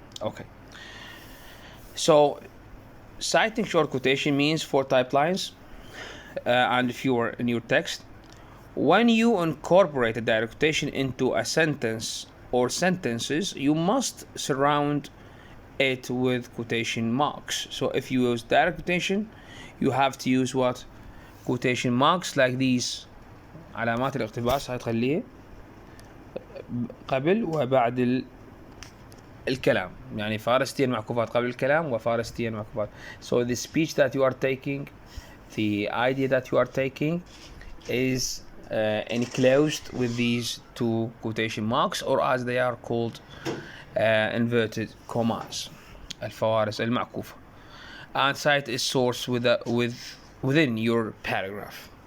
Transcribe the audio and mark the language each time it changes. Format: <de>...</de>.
<en>Okay, so citing short quotation means 4 type lines and fewer in your text. When you incorporate a direct quotation into a sentence or sentences, you must surround it with quotation marks. So if you use direct quotation, you have to use what? Quotation marks like these.</en> <ar>علامات الاقتباس هاي تخليه قبل وبعد الكلام، يعني فارستين معكوفات قبل الكلام وفارستين معكوفات.</ar> <en>So the speech that you are taking, the idea that you are taking is enclosed with these 2 quotation marks, or as they are called inverted commas,</en> <ar>الفوارس المعكوفة.</ar> <en>And cite is source within your paragraph.</en>